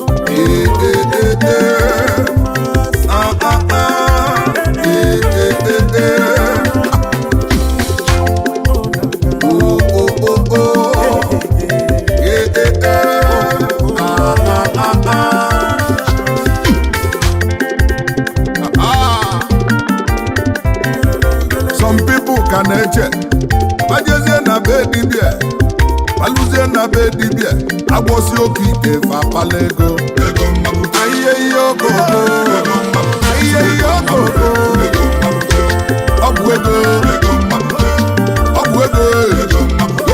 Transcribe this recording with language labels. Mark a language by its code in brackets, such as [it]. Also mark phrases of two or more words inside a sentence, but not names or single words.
[en] Ee, ee, ee, ee. Ah, ah, ah. Ee, ee, ee, ee. Oh, oh, oh, oh. Ee, ee, ee. Ah, ah, ah, ah. Ah. Some people [ig] ka na-eche, bajezie na be dibia, balụzie na be dibia, agbọsi oke ite fa akpala ego. Ego mmabute. Ayiye ihe okoko. Ego mmabute. Ayiye ihe okoko. Ego mmabute. Ọ bụ ego. Ego mmabute. Ọ bụ ego. Ego mmabute.